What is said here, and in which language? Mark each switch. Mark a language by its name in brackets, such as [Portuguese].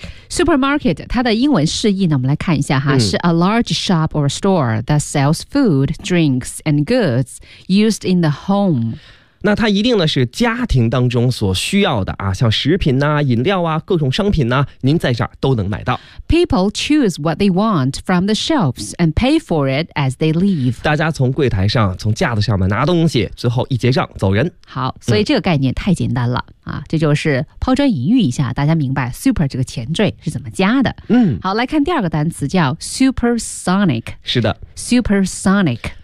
[English] Supermarket [Chinese] 它的英文释义呢我们来看一下哈，是 [English] a large shop or store that sells food, drinks, and goods used in the home。 [Chinese] 那它一定呢是家庭当中所需要的啊，像食品啊饮料啊各种商品啊，您在这儿都能买到。 [English] People choose what they want from the shelves and pay for it as they leave。 [Chinese] 大家从柜台上从架子上面拿东西，最后一结账走人。好，所以这个概念太简单了。这就是抛砖引玉一下，大家明白 super 这个前缀是怎么加的。好，来看第二个单词叫 supersonic。是的。 [English] supersonic。